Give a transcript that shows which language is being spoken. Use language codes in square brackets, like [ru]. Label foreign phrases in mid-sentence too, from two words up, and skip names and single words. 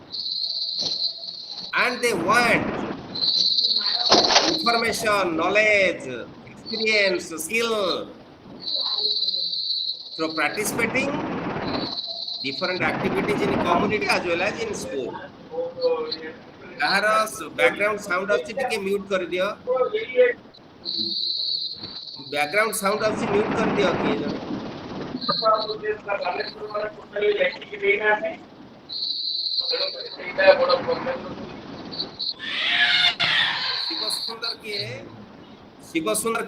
[en] and they want information, knowledge, experience, skill through participating different activities in community as well as in school. [or] କାହାର [en] background sound [or] ଆସୁଛି ଟିକେ ମ୍ୟୁଟ୍ କରିଦିଅ [en] background sound [or] ଆସୁଛି ମ୍ୟୁଟ୍ କରିଦିଅ କିଏ ଜଣେ ଶିବ ସୁନ୍ଦର କିଏ ଶିବ ସୁନ୍ଦର